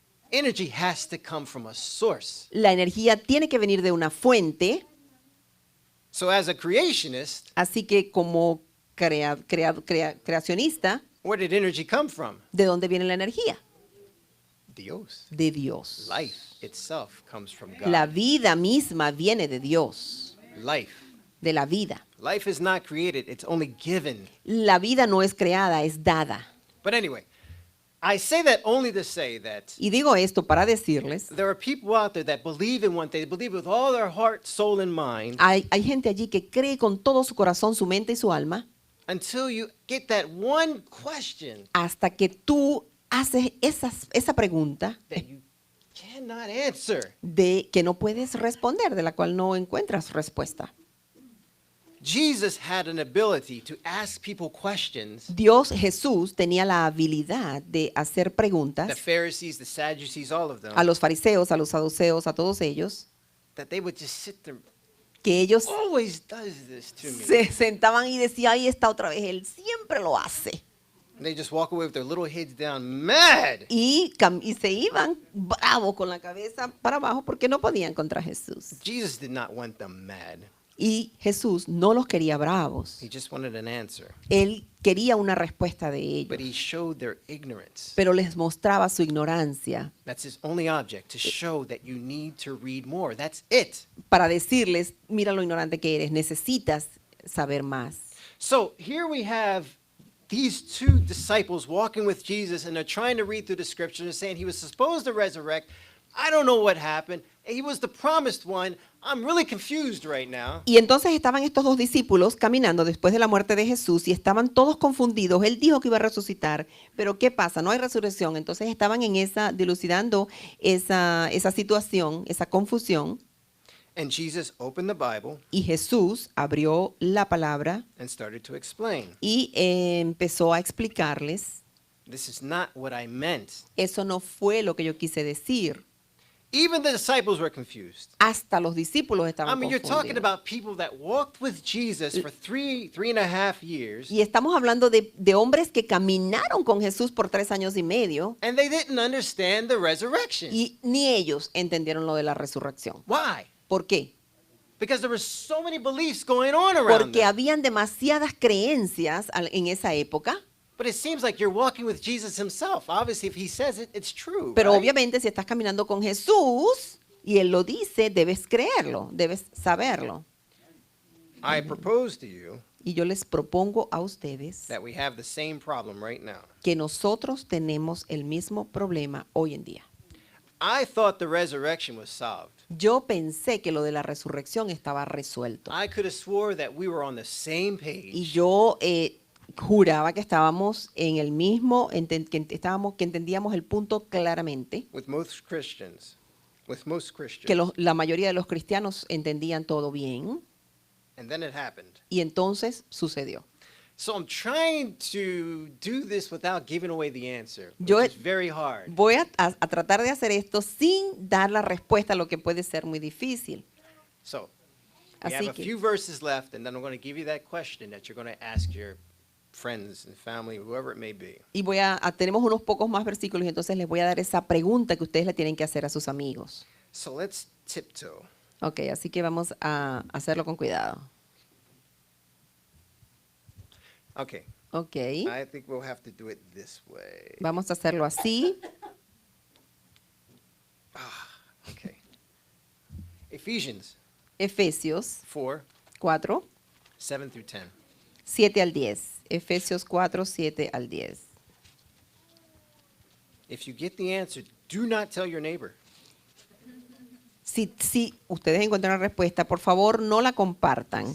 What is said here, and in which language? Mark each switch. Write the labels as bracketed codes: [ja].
[en] Energy has to come from a source. [es] La energía tiene que venir de una fuente. [en] So as a creationist, [es] Así que como creacionista, [en] where did energy come from? [es] ¿de dónde viene la energía? Dios. De Dios. [en] Life itself comes from God. [es] La vida misma viene de Dios, [en] Life. [es] de la vida. [en] Life is not created, it's only given. [es] La vida no es creada, es dada. [en] But anyway, I say that only to say that [es] Y digo esto para decirles, [en] there are people out there that believe in one thing, they believe with all their heart, soul, and mind, [es] hay gente allí que cree con todo su corazón, su mente y su alma, [en] until you get that one question [es] hasta que tú haces esa pregunta [en] that you cannot answer. [es] de que no puedes responder, de la cual no encuentras respuesta. [en] Jesus had an ability to ask people questions. [es] Dios, Jesús, tenía la habilidad de hacer [en] The [es] preguntas [en] Pharisees, the Sadducees, all of them, [es] a los fariseos, a los saduceos, a todos ellos, [en] that they would just sit there. [es] que ellos [en] Always does this to me. [es] se sentaban y decían, ahí está otra vez, él siempre lo hace. [en] And they just walk away with their little heads down, mad. [es] Y se iban bravos con la cabeza para abajo porque no podían contra Jesús. [en] Jesus did not want them mad. [es] Y Jesús no los quería bravos. [en] He just wanted an answer. [es] Él quería una respuesta de ellos, [en] But he showed their ignorance. [es] pero les mostraba su ignorancia [en] That's his only object, to show that you need to read more. That's it. [es] para decirles, mira lo ignorante que eres, necesitas saber más. [en] So here we have these two disciples walking with Jesus, and they're trying to read through the scripture and saying he was supposed to resurrect. I don't know what happened. He was the promised one. I'm really confused right now. [es] Y entonces estaban estos dos discípulos caminando después de la muerte de Jesús y estaban todos confundidos. Él dijo que iba a resucitar, pero ¿qué pasa? No hay resurrección. Entonces estaban en dilucidando esa situación, esa confusión. [en] And Jesus opened the Bible [es] Y Jesús abrió la palabra [en] and started to explain. [es] y empezó a explicarles, [en] This is not what I meant. [es] eso no fue lo que yo quise decir. [en] Even the disciples were confused. [es] Hasta los discípulos [en] I [es] estaban [en] mean, you're talking [es] confundidos. [en] about people that walked with Jesus for three and a half years, [es] Y estamos hablando de hombres que caminaron con Jesús por 3 años y medio [en] and they didn't understand the resurrection. [es] y ni ellos entendieron lo de la resurrección. [en] Why? [es] ¿Por qué? [en] Because there were so many beliefs going on around [es] Porque [en] them. [es] habían demasiadas creencias en esa época, [en] But it seems like you're walking with Jesus himself. Obviously, if he says it, it's true. [es] pero [en] right? [es] obviamente si estás caminando con Jesús y Él lo dice, debes creerlo, debes saberlo. [en] I propose to you [es] Y yo les propongo a ustedes [en] that we have the same problem right now. [es] que nosotros tenemos el mismo problema hoy en día. [en] I thought the resurrection was solved. [es] Yo pensé que lo de la resurrección estaba resuelto. [en] I could have swore that we were on the same [es] Y [en] page. [es] yo juraba que estábamos en el mismo, que entendíamos el punto claramente, [en] With most Christians. [es] que la mayoría de los cristianos entendían todo bien, [en] And then it happened. [es] y entonces sucedió. [en] So I'm trying to do this without giving away the answer, which [es] Yo- [en] is very hard. [es] Voy a tratar de hacer esto sin dar la respuesta a lo que puede ser muy difícil. [en] So we [es] Así [en] have a [es] que- [en] few verses left, and then I'm going to give you that question that you're going to ask your friends and family, whoever it may be. [es] Y tenemos unos pocos más versículos y entonces les voy a dar esa pregunta que ustedes le tienen que hacer a sus amigos. [en] So let's tiptoe. [es] Ok, así que vamos a hacerlo con cuidado. [en] Okay, [es] Ok, [en] I think we'll have to do it this way. [es] vamos a hacerlo así. [en] Okay. Ephesians [es] Efesios [en] 4, [es] 4, [en] 7 through 10. [es] 7 al 10. Efesios 4, 7 al 10. [en] If you get the answer, do not tell your neighbor. [es] Si ustedes encuentran la respuesta, por favor no la compartan.